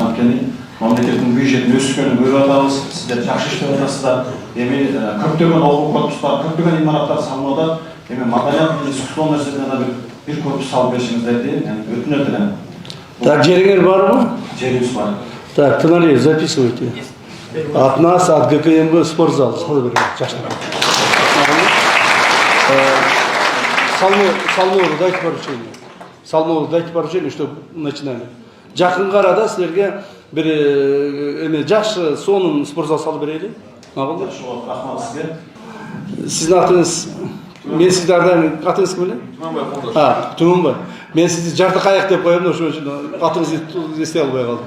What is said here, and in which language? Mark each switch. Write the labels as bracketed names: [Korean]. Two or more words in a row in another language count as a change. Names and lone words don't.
[Kyrgyz] Анткени мамлекеттин бюджетин өскөнүн көрүп атабыз, сиздер жакшы иштеп атасыздар. Эми көптөгөн окуу корпустар, көптөгөн имараттар салынууда. Эми маданият жана искусство университетине да бир корпус салып беришиңиздерди өтүнөт элем. Так, жериңер барбы? Жерибиз бар. Так, Тыналиев, [Russian] записывайте. От нас, от ГКМБ, спортзал. Салмову дайте поручение. Салмову дайте поручение, чтобы начинали. [Kyrgyz] Жакынга арада силерге бир эме жакшы сонун спортзал салып берели. Макулбу? Рахмат сизге. Сиздин атыңыз, мен сизди ардайым, атыңыз ким эле? Тумунбай. Мен сизди жарты каяк деп коем да, ошон үчүн атыңызды эстей албай калдым.